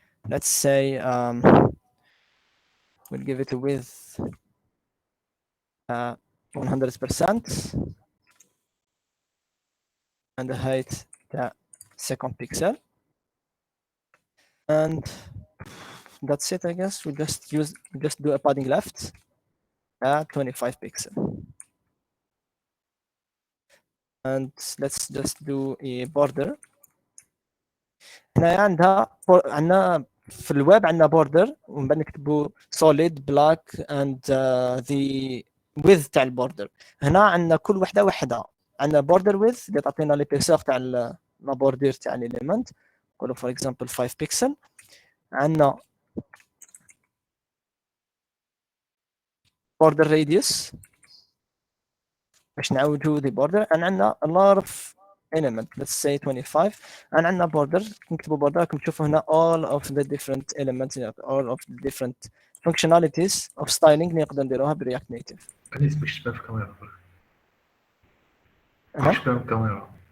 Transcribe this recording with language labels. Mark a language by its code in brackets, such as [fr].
[en] Let's say we'll give it a width 100% and the height second pixel, and that's it. I guess we just do a padding left at 25 pixel, and let's just do a border. [ar] هنا عندنا في الويب عندنا border ومن بعد نكتبوا [en] solid black and the width [ar] تاع البوردر. هنا عندنا كل وحده عندنا border width اللي تعطينا لي بيكسل تاع لا بوردير تاع الاليمنت، نقولوا [en] for example 5 pixel. عندنا border radius [ar] باش نعوجوا [en] the border، and عندنا a lot of element let's say 25، and عندنا border نكتبوا border [ar] راكم تشوفوا هنا [en] all of the different elements all of the different functionalities of styling [ar] اللي نقدر نديروها برياكت نيتيف. أنيس باش تبان في الكاميرا باش تبان في الكاميرا.